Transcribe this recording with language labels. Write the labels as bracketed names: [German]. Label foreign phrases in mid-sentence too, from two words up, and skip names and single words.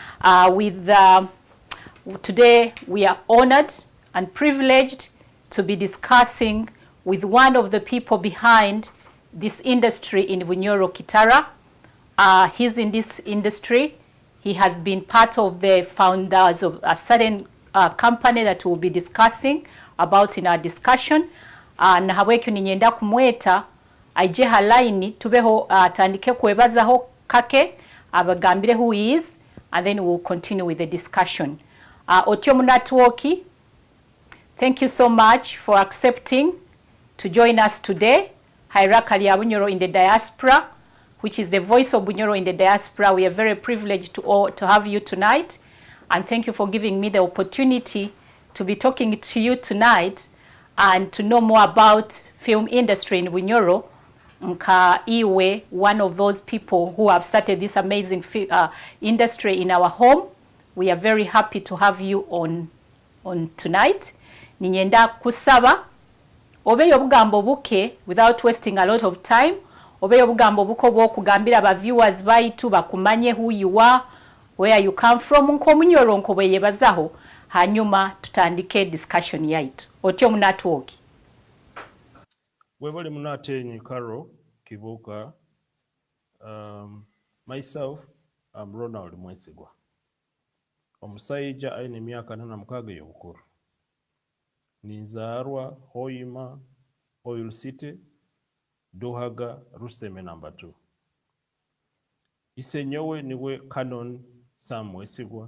[English] Today we are honored and privileged to be discussing with one of the people behind this industry in Bunyoro Kitara. He's in this industry. He has been part of the founders of a certain company that we'll be discussing about in our discussion. [Nyoro] Na habwekyo ninyenda kumweta aije halaini tubeho atandike kwebazaho kake abagambire [English] who he is, and then we'll continue with the discussion. [Nyoro] Omunyoro Atwooki, [English] thank you so much for accepting to join us today. Eirakalia Bunyoro in the Diaspora, which is the Voice of Bunyoro in the Diaspora. We are very privileged to have you tonight, and thank you for giving me the opportunity to be talking to you tonight and to know more about film industry in Bunyoro [Nyoro] nka iwe, [English] one of those people who have started this amazing industry in our home. We are very happy to have you on tonight. [Nyoro] Ninyenda kusaba obeyo bugambo buke [English] without wasting a lot of time. [Nyoro] Obeyo bugambo buko bw'okugambira aba viewers baitu bakumanye [English] who you are, where you come from, [Nyoro] nkomunyoro nkobeye bazaho hanyuma tutandike discussion yaitu. Otyo Atwooki. Webale munatenyi Carol Kibuka. [English] Myself, I'm Ronald Mwesigwa. [Nyoro] Omusajja aine emyaka 46 y'obukulu. Ninzarwa Hoima, Oil City, Dohaga, Ruseme number 2. Ise nyowe niwe Canon Sam Mwesigwa.